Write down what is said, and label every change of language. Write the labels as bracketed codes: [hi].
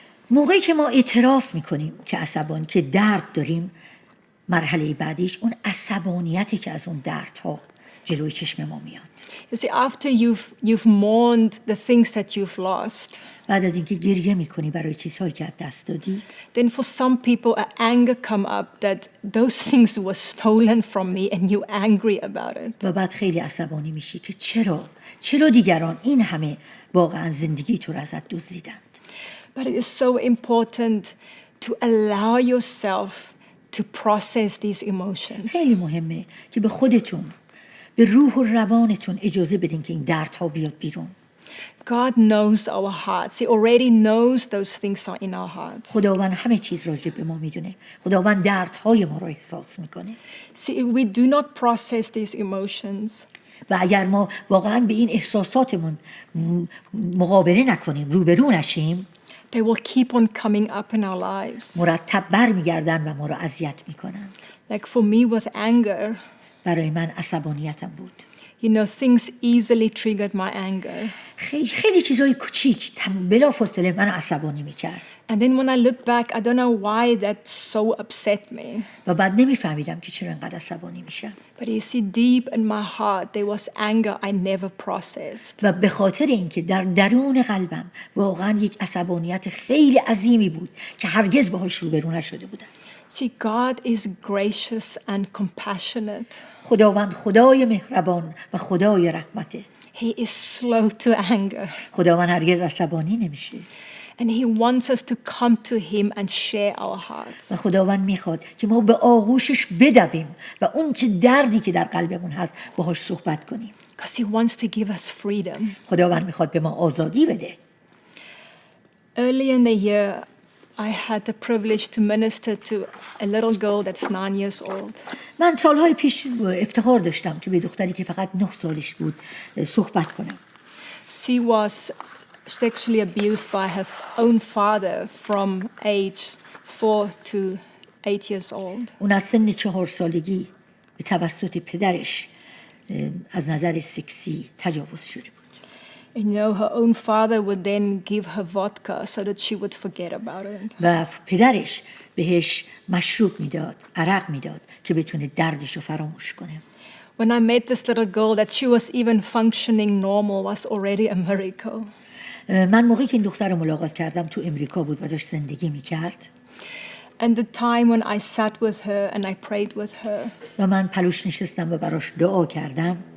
[fa] موقعی که ما اعتراف میکنیم که عصبانی که درد داریم، مرحله بعدیش اون عصبانیتی که از اون دردها جلوی چشم ما میاد. [en] You see, after you've mourned the things that you've lost, [fa] بعد از اینکه گریه میکنی برای چیزهایی که از دست دادی، [en] then for some people an anger come up that those things were stolen from me and you're angry about it. [fa] و بعد خیلی عصبانی میشی که چرا دیگران این همه واقعا زندگی تو رو ازت دزدیدند. [en] But it is so important to allow yourself to process these emotions. [fa] خیلی مهمه که به خودتون، به روح و روانتون اجازه بدین که این دردها بیاد بیرون. [en] God knows our hearts. He already knows those things are in our hearts. [fa] خداوند همه چیز راجع به ما میدونه. خداوند دردهای ما رو احساس میکنه. [en] See, if we do not process these emotions, [fa] و اگر ما واقعا به این احساساتمون مقابله نکنیم، روبرو نشیم، [en] they will keep on coming up in our lives. [fa] مرتب برمیگردن و ما رو اذیت میکنند. [en] Like for me with anger, [fa] برای من عصبانیتم بود. [en] You know, things easily triggered my anger. [fa] خیلی چیزای کوچیک بلافاصله من عصبانی میکرد. [en] And then when I look back, I don't know why that so upset me. [fa] و بعد نمیفهمیدم که چرا اینقدر عصبانی میشم. [en] But you see, deep in my heart, there was anger I never processed. [fa] و به خاطر اینکه در درون قلبم واقعا یک عصبانیت خیلی عظیمی بود که هرگز باهاش روبرو نشده بودم. [en] See, God is gracious and compassionate. [fa] خداوند خدای مهربان و خدای رحمته. [en] He is slow to anger. [fa] خداوند هرگز عصبانی نمیشه. [en] And he wants us to come to him and share our hearts. [fa] و خداوند میخواد که ما به آغوشش بدویم و اون چه دردی که در قلبمون هست باهاش صحبت کنیم. [en] Because he wants to give us freedom. [fa] خداوند میخواد به ما آزادی بده. [en] Early in the year, I had the privilege to minister to a little girl that's 9 years old. [fa] من سالهای پیش افتخار داشتم که به دختری که فقط 9 سالش بود صحبت کنم. [en] She was sexually abused by her own father from age 4 to 8 years old. [fa] اون از سن 4 سالگی به توسط پدرش از نظر سکسی تجاوز شده بود. [en] And you know, her own father would then give her vodka so that she would forget about it. [fa] و پدرش بهش مشروب میداد، عرق میداد که بتونه دردش رو فراموش کنه. [en] When I met this little girl, that she was even functioning normal was already a miracle. [fa] من موقعی که این دختر رو ملاقات کردم تو امریکا بود و داشت زندگی میکرد. [en] And the time when I sat with her and I prayed with her, [fa] و من پلوش نشستم و براش دعا کردم.